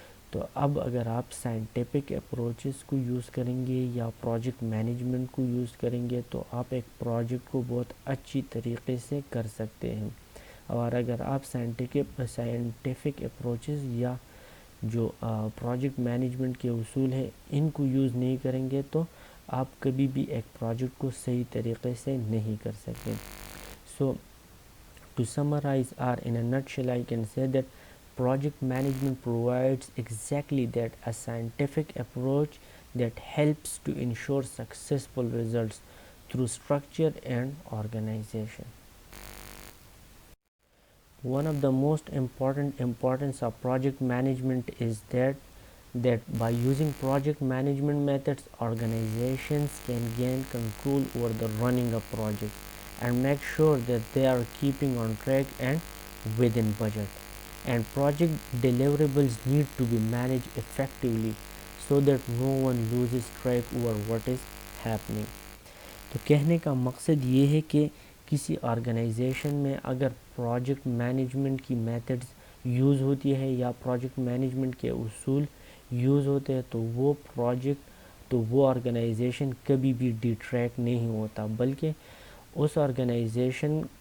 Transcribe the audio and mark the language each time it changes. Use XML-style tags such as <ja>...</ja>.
<ur>تو اب اگر آپ سائنٹیفک اپروچز کو یوز کریں گے یا پروجیکٹ مینجمنٹ کو یوز کریں گے تو آپ ایک پروجیکٹ کو بہت اچھی طریقے سے کر سکتے ہیں. اور اگر آپ سائنٹیفک اپروچز یا جو پروجیکٹ مینجمنٹ کے اصول ہیں ان کو یوز نہیں کریں گے تو آپ کبھی بھی ایک پروجیکٹ کو صحیح طریقے سے نہیں کر سکتے.</ur> <en>So to summarize or in a nutshell I can say that project management provides exactly that, a scientific approach that helps to ensure successful results through structure and organization. One of the most important importance of project management is that by using project management methods, organizations can gain control over the running of projects and make sure that they are keeping on track and within budget. And project deliverables need to be managed effectively so that no one loses track over what is happening.</en> <ur>تو کہنے کا مقصد یہ ہے کہ کسی organization میں اگر پروجیکٹ مینجمنٹ کی میتھڈز یوز ہوتی ہے یا پروجیکٹ مینجمنٹ کے اصول یوز ہوتے ہیں تو وہ آرگنائزیشن کبھی بھی ڈی ٹریک نہیں ہوتا، بلکہ اس آرگنائزیشن</ur>